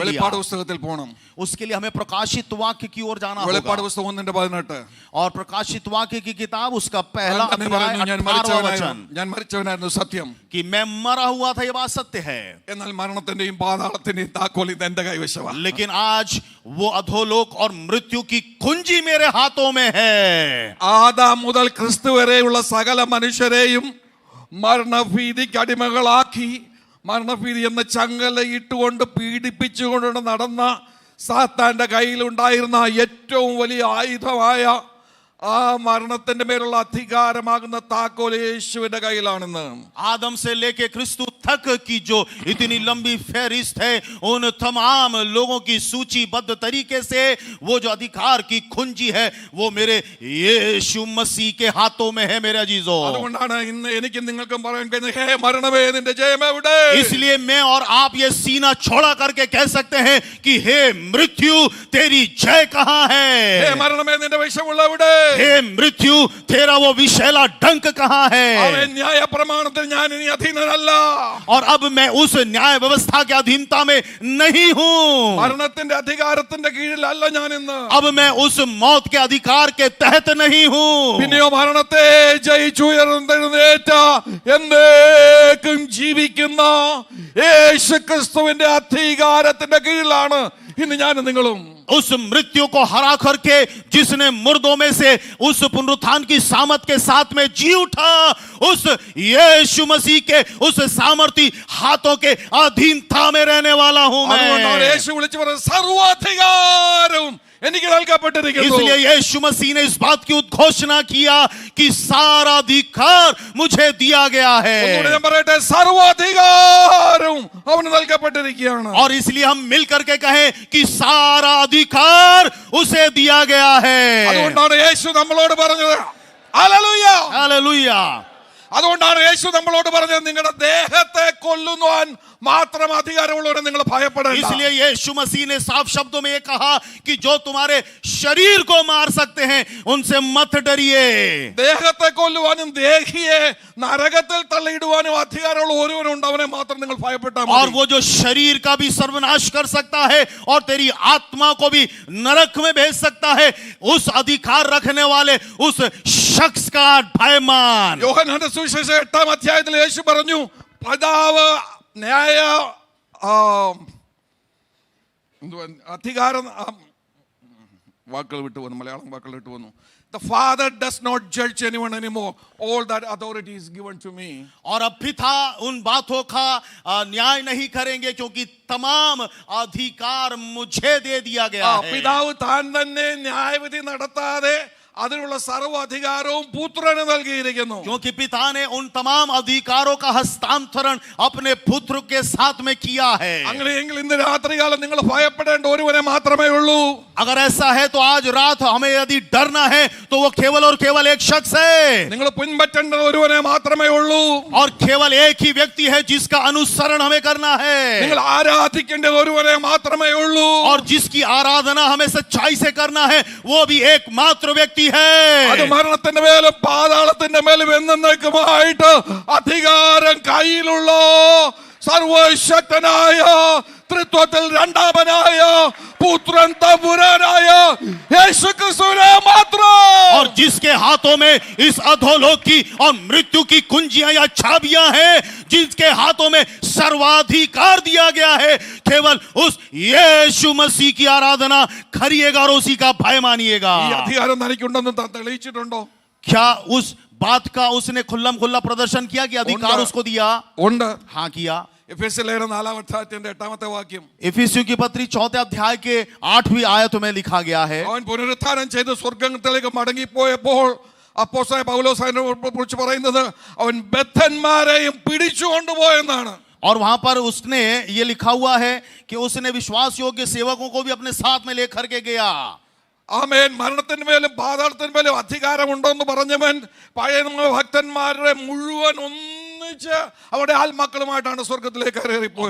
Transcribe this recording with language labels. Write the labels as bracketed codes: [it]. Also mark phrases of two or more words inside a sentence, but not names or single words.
[ml] വെളിപ്പാട് [hi] लिया? [ml] പുസ്തകത്തിൽ പോകണം. [hi] उसके लिए हमें प्रकाशित वाक्य की ओर जाना [ml] വെളിപ്പാട് [hi] होगा. [ml] പുസ്തകം 1:18 [hi] और प्रकाशित वाक्य की किताब उसका पहला [ml] ഞാൻ [hi] अध्याय [ml] പറയുന്നു, [hi] 18वां वचन [ml] ഞാൻ മരിച്ചവനായിരുന്നു സത്യം. [hi] कि मैं मरा हुआ था ये बात सत्य है [ml] എന്നാൽ മരണത്തിന്റെയും പാതാളത്തിന്റെയും താക്കോൽ ഇത് എന്റെ കൈവശമാണ്. [hi] लेकिन आज वो अधोलोक और मृत्यु की कुंजी मेरे हाथों में है. [ml] ആദാം മുതൽ ക്രിസ്തു വരെയുള്ള സകല മനുഷ്യരെയും മരണഭീതിക്ക് അടിമകളാക്കി മരണഭീതി എന്ന ചങ്ങല ഇട്ടുകൊണ്ട് പീഡിപ്പിച്ചുകൊണ്ട് നടന്ന സാത്താന്റെ കയ്യിലുണ്ടായിരുന്ന ഏറ്റവും വലിയ ആയുധമായ ആ മരണത്തിന്റെ മേലുള്ള അധികാരമാകുന്ന താക്കോൽ യേശുവിന്റെ കയ്യിലാണെന്ന്. [hi] आदम से लेके क्रिस्तु तक की जो इतनी लंबी फहरिस्त है उन तमाम लोगों की सूचीबद्ध तरीके से वो जो अधिकार की कुंजी है वो मेरे यीशु मसीह के हाथों में है मेरे अजीजों. [ml] അതുകൊണ്ടാണ് ഇന്ന് എനിക്കും നിങ്ങൾക്കും പറയാൻ കഴിയുന്നത്, ഹേ മരണമേ നിന്റെ ജയം എവിടെ? [hi] इसलिए मैं और आप ये सीना छोड़ा करके कह सकते हैं कि हे मृत्यु तेरी जय कहां है? [ml] ഹേ മരണമേ നിന്റെ വിഷമുള്ള എവിടെ? [hi] हे मृत्यु तेरा वो विषैला डंक कहां है? [ml] അവൻ ന്യായ പ്രമാണത്തിൽ ഞാൻ ഇനി അധീനനല്ല. [hi] और अब मैं उस न्याय व्यवस्था के अधीनता में नहीं हूं. [ml] മരണത്തിന്റെ അധികാരത്തിന്റെ കീഴിലല്ല ഞാൻ ഇന്ന്. [hi] अब मैं उस मौत के अधिकार के तहत नहीं हूं. [ml] പിന്നെയോ മരണത്തെ ജയിച്ചുയർന്നെഴുന്നേറ്റ എന്നേക്കും ജീവിക്കുന്ന യേശുക്രിസ്തുവിന്റെ അധികാരത്തിന്റെ കീഴിലാണ് ഇന്ന് ഞാൻ നിങ്ങളും. [hi] उस मृत्यु को हरा करके जिसने मुर्दों में से उस पुनरुत्थान की सामर्थ के साथ में जी उठा उस यीशु मसीह के उस सामर्थी हाथों के अधीनता में रहने वाला हूं [ml] അതുകൊണ്ടാണ് [hi] मैं. [ml] യേശു വിളിച്ചു പറഞ്ഞ സർവാധികാരവും എനിക്ക് നൽകപ്പെട്ടിരിക്കുന്നു. [hi] इसलिए यीशु मसीह ने इस बात की उद्घोषणा किया कि सारा अधिकार मुझे दिया गया [ml] ഒന്നുകൂടെ [hi] है. [ml] ഞാൻ പറയട്ടെ, സർവാധികാരവും അവന് നൽകപ്പെട്ടിരിക്കുകയാണ്. [hi] और इसलिए हम मिल करके कहें कि सारा अधिकार उसे दिया गया है. [ml] അതുകൊണ്ടാണ് യേശു നമ്മളോട് പറഞ്ഞത് ഹല്ലേലൂയ. [hi] हालेलुया. [ml] അതുകൊണ്ടാണ് യേശു നമ്മളോട് പറഞ്ഞത് നിങ്ങളുടെ ദേഹത്തെ കൊല്ലുവാൻ മാത്രം അധികാരമുള്ളവരെ നിങ്ങൾ ഭയപ്പെടേണ്ട. [hi] इसलिए यीशु मसीह ने साफ शब्दों में ये कहा कि जो तुम्हारे शरीर को मार सकते हैं उनसे मत डरिए. [ml] ദേഹത്തെ കൊല്ലുവാനും ദേഹിയെ നരകത്തിൽ തള്ളിയിടുവാനും അധികാരമുള്ള ഒരുവനുണ്ട്, അവനെ മാത്രം നിങ്ങൾ ഭയപ്പെട്ടാൽ [hi] और [ml] മതി. [hi] वो जो शरीर का भी सर्वनाश कर सकता है और तेरी आत्मा को भी नरक में भेज सकता है, उस अधिकार रखने वाले उस शख्स का भय मान. [ml] യോഹന്നാന്റെ സുവിശേഷം 8-ാം അധ്യായത്തിൽ യേശു പറഞ്ഞു, പിതാവ് ന്യായ അധികാരം വാക്കുകൾ വിട്ടു വന്നു, മലയാളം വാക്കുകൾ വിട്ടു വന്നു. [en] The Father does not judge anyone anymore. All that authority is given to me. [hi] और अब पिता उन बातों का न्याय नहीं करेंगे क्योंकि तमाम अधिकार मुझे दे दिया गया है. [ml] പിതാവ് താൻ തന്നെ ന്യായവിധി നടത്താതെ അതിനുള്ള സർവ്വ അധികാരവും പുത്രന് നൽകിയിരിക്കുന്നു. [hi] क्योंकि पिता ने उन तमाम अधिकारों का हस्तांतरण अपने पुत्र के साथ में किया है. [ml] അങ്ങനെയെങ്കിൽ ഇന്ന് രാത്രികാലം നിങ്ങൾ ഭയപ്പെടേണ്ട ഒരുവനെ മാത്രമേ ഉള്ളൂ. [hi] अगर ऐसा है तो आज रात हमें यदि डरना है तो वो केवल और केवल एक शख्स है. [ml] നിങ്ങൾ പിൻപറ്റേണ്ട ഒരുവനെ മാത്രമേ ഉള്ളൂ. [hi] और केवल एक ही व्यक्ति है जिसका अनुसरण हमें करना है. [ml] നിങ്ങൾ ആരാധിക്കേണ്ട ഒരുവനെ മാത്രമേ ഉള്ളൂ. [hi] और जिसकी आराधना हमें सच्चाई से करना है वो भी एकमात्र व्यक्ति है. [ml] അത് മരണത്തിന്റെ മേലും പാതാളത്തിന്റെ മേലും എന്നേക്കുമായിട്ട് അധികാരം കയ്യിലുള്ള സർവശക്തനായ ത്രിത്വത്തിൽ രണ്ടാമനായ പുത്രൻ തമ്പുരാനായ യേശുക്രിസ്തുവിനെ മാത്രം. [hi] और जिसके हाथों में इस अधोलोक की और मृत्यु की कुंजियां या चाबियां हैं, जिसके हाथों में सर्वाधिकार दिया गया है, केवल उस यीशु मसीह की आराधना करिएगा और उसी का भय मानिएगा. [ml] ഈ അധികാരം തനിക്കുണ്ടെന്ന് തെളിയിച്ചിട്ടുണ്ടോ? [hi] क्या उस बात का उसने खुल्लम खुल्ला प्रदर्शन किया कि अधिकार उनका- उसको दिया? [ml] ഉണ്ട്. [hi] हाँ किया. [ml] എഫേസ്യ ലേഖനം 4-ാം അധ്യായത്തിന്റെ 8-ാമത്തെ വാക്യം. [hi] इफिसियों की पत्री 4 अध्याय के 8वीं आयत में लिखा गया है. [ml] അവൻ പുനരുത്ഥാനം ചെയ്ത് സ്വർഗ്ഗത്തിലേക്ക് മടങ്ങിപ്പോയപ്പോൾ അപ്പോസ്തലനായ പൗലോസ് അതിനെ കുറിച്ച് പറയുന്നത് അവൻ ബദ്ധന്മാരെയും പിടിച്ചു കൊണ്ടുപോയെന്നാണ്. [hi] और वहां पर उसने ये लिखा हुआ है कि उसने विश्वास योग्य सेवकों को भी अपने साथ में लेकर के गया. [ml] ആമേൻ. മരണത്തിന് മേലും പാതാളത്തിന് മേലും അധികാരമുണ്ടോന്ന് പറഞ്ഞവൻ പഴയ ഭക്തന്മാരുടെ മുഴുവൻ ഒന്നിച്ച് അവരുടെ ആത്മാക്കളുമായിട്ടാണ് സ്വർഗത്തിലേക്ക് കയറിപ്പോയത്.